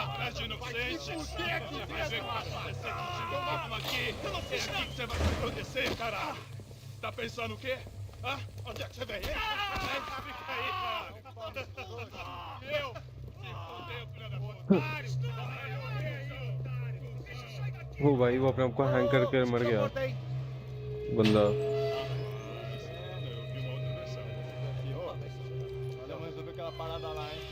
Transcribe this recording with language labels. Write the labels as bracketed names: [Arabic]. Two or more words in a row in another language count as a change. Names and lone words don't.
[Portuguese] Atrás de inocente! Vai ver o que vai acontecer contigo mesmo aqui! Eu não fiz nada! É aqui que você vai se proteger, caralho! Tá pensando o quê? Hã? Onde é que você vem? Fica aí, caralho! Eu? Se fodeu, filha da puta! [Hindi] वो भाई वो अपने आप को हैंग करके मर गया बंदा. [Portuguese] Vamos resolver aquela parada lá, hein?